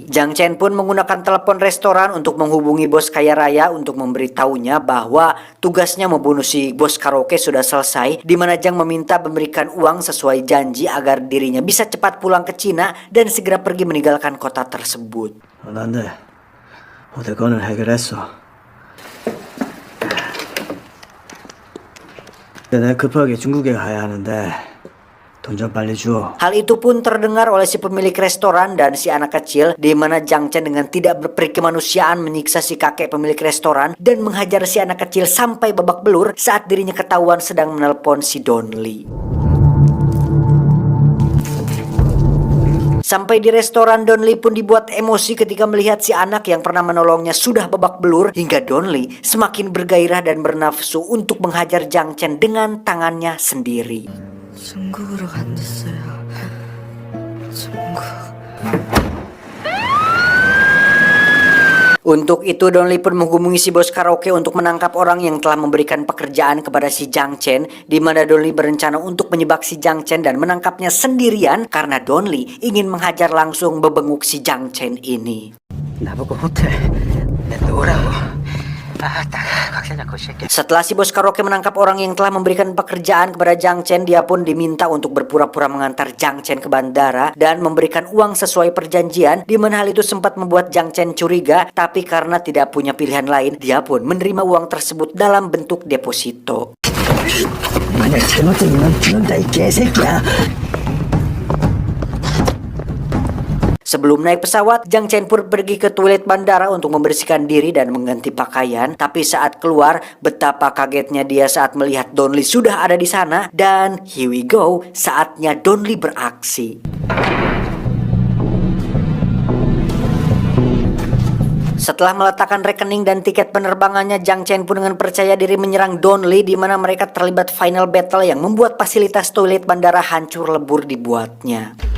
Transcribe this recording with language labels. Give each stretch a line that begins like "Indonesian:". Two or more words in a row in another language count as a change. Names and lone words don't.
Indonesian: Jiang Chen pun menggunakan telepon restoran untuk menghubungi bos kaya raya untuk memberitahunya bahwa tugasnya membunuh si bos karaoke sudah selesai, di mana Jiang meminta memberikan uang sesuai janji agar dirinya bisa cepat pulang ke Cina dan segera pergi meninggalkan kota tersebut.
Korean: 난데 어제 건을 해결했어. 내가 급하게 중국에 가야 하는데 돈 좀 빨리 줘.
Indonesian: Hal itu pun terdengar oleh si pemilik restoran dan si anak kecil, di mana Jiang Chen dengan tidak berperi kemanusiaan menyiksa si kakek pemilik restoran dan menghajar si anak kecil sampai babak belur saat dirinya ketahuan sedang menelpon si Donli. Sampai di restoran, Donli pun dibuat emosi ketika melihat si anak yang pernah menolongnya sudah babak belur, hingga Donli semakin bergairah dan bernafsu untuk menghajar Jiang Chen dengan tangannya sendiri.
Korean: 중국으로 간댔어요. 중국.
Indonesian: Untuk itu Donli pun menghubungi si bos karaoke untuk menangkap orang yang telah memberikan pekerjaan kepada si Jang Chen, di mana Donli berencana untuk menyebak si Jang Chen dan menangkapnya sendirian karena Donli ingin menghajar langsung bebenguk si Jang Chen ini.
Korean: 나보고 호텔 오라고.
Indonesian: Setelah si bos karaoke menangkap orang yang telah memberikan pekerjaan kepada Jang Chen, dia pun diminta untuk berpura-pura mengantar Jang Chen ke bandara dan memberikan uang sesuai perjanjian, di mana hal itu sempat membuat Jang Chen curiga, tapi karena tidak punya pilihan lain, dia pun menerima uang tersebut dalam bentuk deposito.
Korean: 만약 잘못되면 죽는다 이 개새끼야.
Indonesian: Sebelum naik pesawat, Jang Chen pun pergi ke toilet bandara untuk membersihkan diri dan mengganti pakaian. Tapi saat keluar, betapa kagetnya dia saat melihat Donli sudah ada di sana. Dan
English: here we go,
Indonesian: saatnya Donli beraksi. Setelah meletakkan rekening dan tiket penerbangannya, Jang Chen pun dengan percaya diri menyerang Donli, di mana mereka terlibat
English: final battle
Indonesian: yang membuat fasilitas toilet bandara hancur lebur dibuatnya.